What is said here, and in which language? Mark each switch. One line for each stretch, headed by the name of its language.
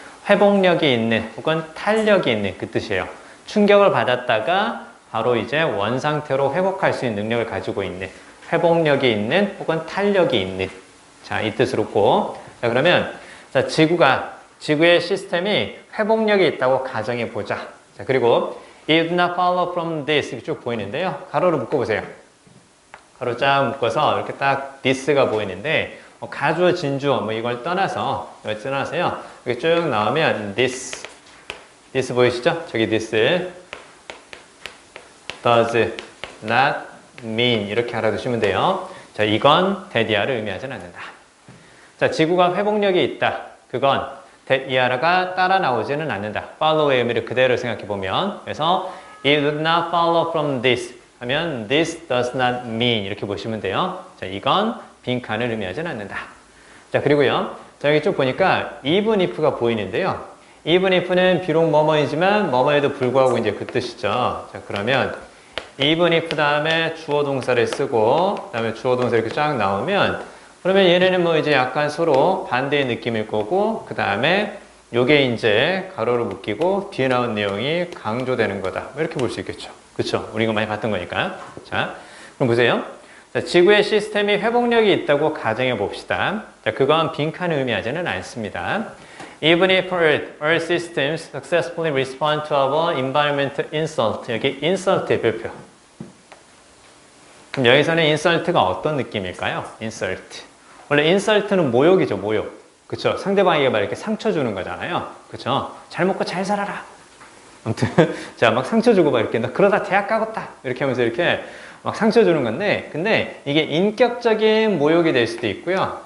Korean: 회복력이 있는 혹은 탄력이 있는 그 뜻이에요. 충격을 받았다가 바로 이제 원상태로 회복할 수 있는 능력을 가지고 있는, 회복력이 있는 혹은 탄력이 있는, 자, 이 뜻으로 꼭. 자, 그러면 자, 지구의 시스템이 회복력이 있다고 가정해 보자. 자, 그리고
English: It did not follow from this
Korean: 이렇게 쭉 보이는데요. 가로로 묶어보세요. 가로 쫙 묶어서 이렇게 딱 this가 보이는데 가주어 진주어 이걸 떠나서요. 이렇게 쭉 나오면 this 보이시죠? 저기
English: this does not mean
Korean: 이렇게 알아두시면 돼요. 자, 이건 that 이하를 의미하지는 않는다. 자, 지구가 회복력이 있다. 그건 that 이하가 따라 나오지는 않는다. follow의 의미를 그대로 생각해 보면, 그래서
English: it would not follow from this
Korean: 하면
English: this does not mean
Korean: 이렇게 보시면 돼요. 자, 이건 빈칸을 의미하지는 않는다. 자, 그리고요. 자, 여기 쭉 보니까 even if가 보이는데요. even if는 비록 뭐뭐이지만 뭐뭐에도 불구하고 이제 그 뜻이죠. 자, 그러면 even if 다음에 주어 동사를 쓰고 그다음에 주어 동사 이렇게 쫙 나오면 그러면 얘네는 이제 약간 서로 반대의 느낌일 거고 그다음에 요게 이제 가로로 묶이고 뒤에 나온 내용이 강조되는 거다. 이렇게 볼 수 있겠죠. 그렇죠? 우리 이거 많이 봤던 거니까. 자, 그럼 보세요. 자, 지구의 시스템이 회복력이 있다고 가정해 봅시다. 자, 그건 빈칸을 의미하지는 않습니다.
English: Even if Earth systems successfully respond to our environmental insult.
Korean: 여기 insult의 별표. 그럼 여기서는 insult가 어떤 느낌일까요?
English: insult.
Korean: 원래 insult는 모욕이죠, 모욕. 그쵸? 상대방에게 막 이렇게 상처 주는 거잖아요. 그쵸? 잘 먹고 잘 살아라. 아무튼, 자, 막 상처 주고 막 이렇게, 너 그러다 대학 가겠다. 이렇게 하면서 이렇게 막 상처 주는 건데, 근데 이게 인격적인 모욕이 될 수도 있고요.